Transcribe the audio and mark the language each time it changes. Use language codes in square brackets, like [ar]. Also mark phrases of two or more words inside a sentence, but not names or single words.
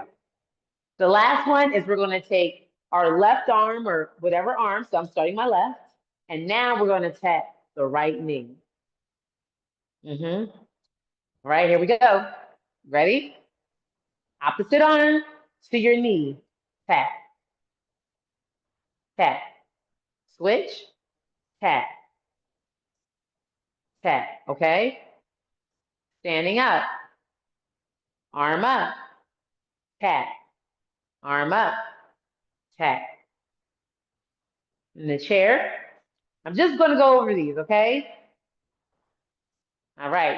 [en] The last one is we're going to take our left arm or whatever arm. So I'm starting my left. And now we're going to tap the right knee. All right, here we go. Ready? Opposite arm to your knee. Tap, tap. Switch, tap, tap. Okay? Standing up. Arm up. Tap. Arm up. Tap. In the chair. I'm just going to go over these, okay? All right.